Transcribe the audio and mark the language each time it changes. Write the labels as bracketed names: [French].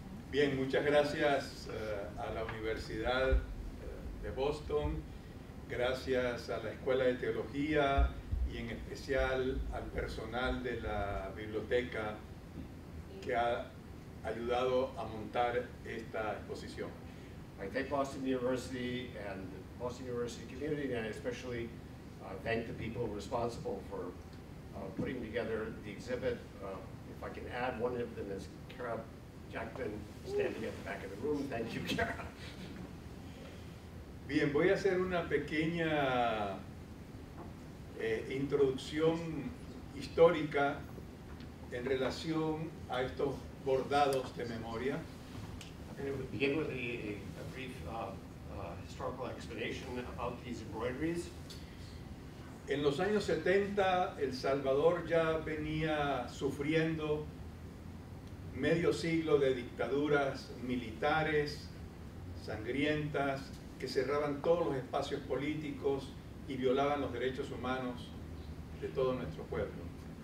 [Spanish] Bien, muchas gracias a la Universidad de Boston, gracias a la Escuela de Teología y en especial al personal de la biblioteca que ha ayudado a montar esta exposición. [English] I thank Boston University and the Boston University community, and I especially thank the people responsible for putting together the exhibit. If I can add, one of them is Kara Jackman, standing at the back of the room. Thank you, Kara. [Spanish] Bien, voy a hacer una pequeña introducción histórica en relación a estos bordados de memoria. [English] And it would begin with a brief historical explanation about these embroideries. [Spanish] En los años 70, El Salvador ya venía sufriendo medio siglo de dictaduras militares, sangrientas, que cerraban todos los espacios políticos y violaban los derechos humanos de todo nuestro pueblo.